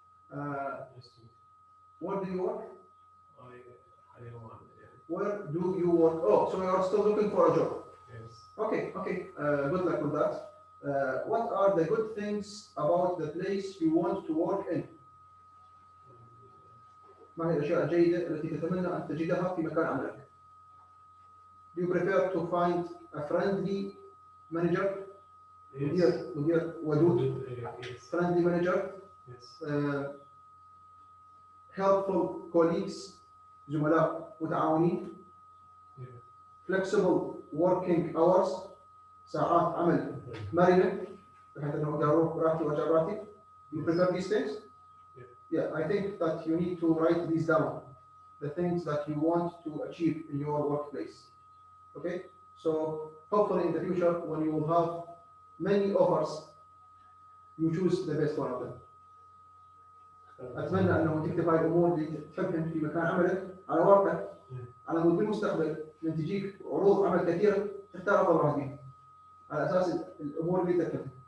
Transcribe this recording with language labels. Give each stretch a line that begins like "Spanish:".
English: Nice to meet you. Where do you work? I don't want it. Where do you work? Oh, so you are still looking for a job. Yes. Okay. Good luck with that. What are the good things about the place you want to work in?
Arabic: ما هي الأشياء الجيدة التي تتمنى أن تجدها في مكان عملك?
English: Do you prefer to find a friendly manager?
Arabic: مدير ودود.
English: Yes. Friendly manager. Yes. Helpful colleagues.
Arabic: زملاء متعاونين.
English: Flexible working hours.
Arabic: ساعات عمل مرنة بحيث انه اقدر اروح براحتي وارجع براحتي.
English: You prefer these things? Yeah, I think that you need to write these down. The things that you want to achieve in your workplace. Okay? So hopefully in the future when you will have many offers, you choose the best one of them.
Arabic: أتمنى أنه تكتب هاي الأمور اللي تحبهم في مكان عملك على ورقة على مود بالمستقبل لما تجيك عروض عمل كثيرة تختار أفضل واحد فيها. على اساس الامور اللي تكتبها.